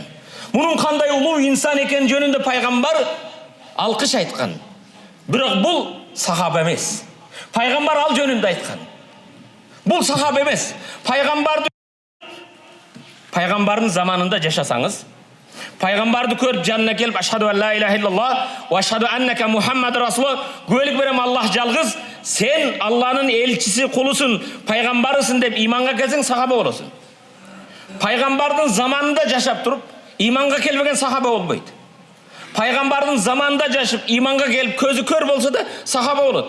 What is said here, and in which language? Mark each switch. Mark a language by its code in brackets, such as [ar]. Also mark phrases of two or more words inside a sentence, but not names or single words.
[ky] Мунун кандай улуу инсан экен жөнүндө пайгамбар алкыш айткан. Бирок бул сахаба эмес. Пайгамбар ал жөнүндө айткан. Бул сахаба эмес. Пайгамбардын заманында жашасаңыз, пайгамбарды көрүп жанына келип [ar] أشهد أن لا إله إلا الله وأشهد أنك محمد رسول, [ky] куәлик берем Аллах жалгыз, сен Алланын элчиси, кулусун, пайгамбарысың деп иманга келсең сахаба болосуң. Пайгамбардын заманында жашап туруп, иманга келбеген сахаба болбойт. Пайгамбардын заманында жашып, иманга келип, көзү көр болсо да сахаба болот.